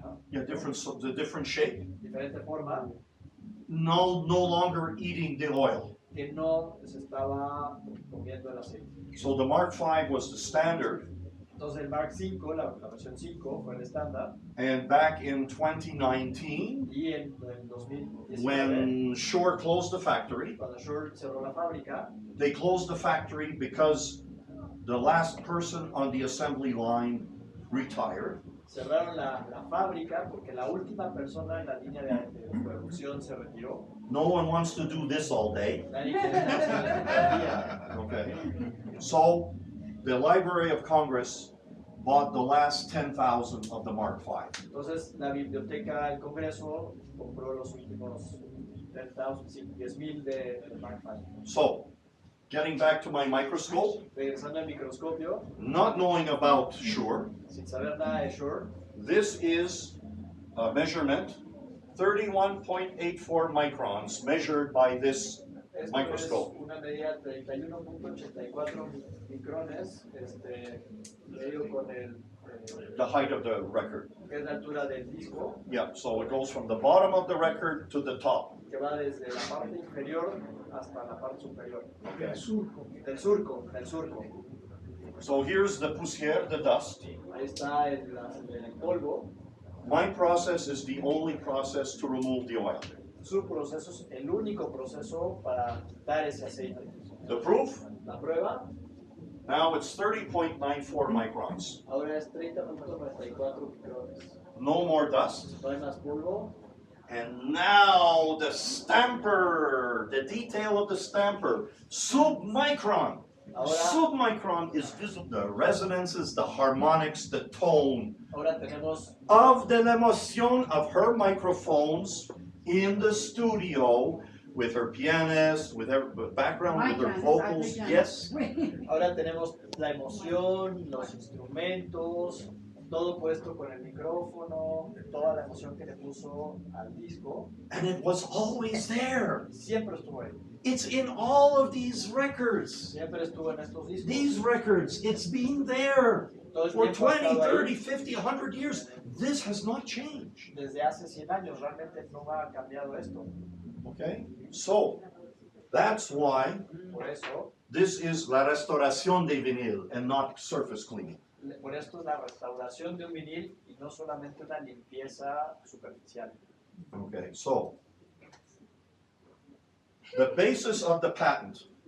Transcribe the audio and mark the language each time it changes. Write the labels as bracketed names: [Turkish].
[English] Yeah, the different shape. [Spanish] diferente forma, [English] No longer eating the oil. [Spanish] que no se estaba comiendo el aceite. [English] So the Mark V was the standard, [Spanish] Entonces el Mark V, la versión 5, fue el estándar, [English] and back in 2019, [Spanish] y en 2019, [English] when Shure closed the factory, [Spanish] cuando Shure cerró la fábrica, [English] they closed the factory because the last person on the assembly line retired. [Spanish] cerraron la fábrica porque la última persona en la línea de producción se retiró. [English] No one wants to do this all day. [Spanish] Nadie quiere estar haciendo todo el día. [English] Okay. So the Library of Congress bought the last 10,000 of the Mark V. [Spanish] Entonces la biblioteca del Congreso compró los últimos 10,000 del Mark V. [English] So, getting back to my microscope, [Spanish] Regresando al microscopio, [English] not knowing about Shure, [Spanish] sin saber nada de Shure, [English] this is a measurement, 31.84 microns measured by this [Spanish] esto [English] microscope. [Spanish] es una medida de 31.84 micrones, medido con [English] The height of the record. [Spanish] que es la altura del disco, [English] Yeah, so it goes from the bottom of the record to the top. [Spanish] que va desde la parte inferior hasta la parte superior. El surco. Del surco. [English] So here's the poussière, the dust. [Spanish] Ahí está el polvo. [English] My process is the only process to remove the oil. [Spanish] Su proceso es el único proceso para quitar ese aceite. [English] The proof, [Spanish] La prueba [English] now it's 30.94 microns. [Spanish] ahora es 30.94 micrones. [English] No more dust. [Spanish] No hay más polvo. [English] And now the stamper, the detail of the stamper, submicron. [Spanish] Ahora, [English] Submicron is visible, the resonances, the harmonics, the tone [Spanish] ahora tenemos [English] of the emotion of her microphones in the studio with her pianist, with her background, with her vocals. Yes. [Spanish] Ahora tenemos la emoción, los instrumentos, todo puesto con el micrófono, toda la emoción que le puso al disco. [English] And it was always there. [Spanish] Siempre estuvo ahí. [English] It's in all of these records. [Spanish] Siempre estuvo en estos discos. [English] These records, it's been there [Spanish] Todo el [English] for [Spanish] tiempo ha [English] 20, [Spanish] estado ahí. [English] 30, 50, 100 years. This has not changed. [Spanish] Desde hace 100 años realmente no ha cambiado esto. [English] Okay? So, that's why [Spanish] Por eso, [English] this is [Spanish] la restauración de vinil [English] and not surface cleaning. [Spanish] por esto es la restauración de un vinil y no solamente una limpieza superficial. [English] Okay, so the basis of the patent